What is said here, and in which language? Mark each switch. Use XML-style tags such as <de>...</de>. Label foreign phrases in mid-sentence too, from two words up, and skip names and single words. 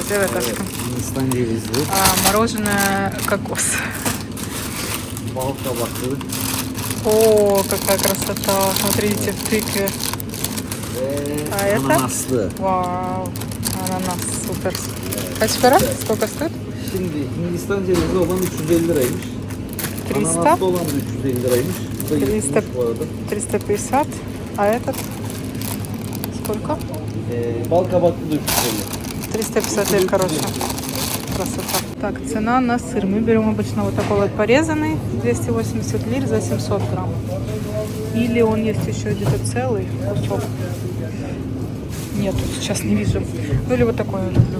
<ru>Давай, Ташка. Мороженое кокос. О, какая красота. Смотрите, в тыкве. А это?</ru> <tr>Ananaslı.</tr> <ru>Вау. Ананас. Супер. Kaç para? Сколько стоит?</ru> <tr>Şimdi Hindistan cevizi olan 350 liraymış. 300. Ananaslı olan da 350 liraymış. Bu da 300. bu arada. 350.</tr> <ru>А этот? Сколько?</ru> <tr>Bal kabaklı da 350.</tr> <ru>350 лир, короче. Красота. Так, цена на сыр. Мы берем обычно вот такой вот порезанный, 280 лир за 700 грамм. Или он есть еще где-то целый кусок. Нету, сейчас не вижу. Ну или вот такой я люблю.</ru>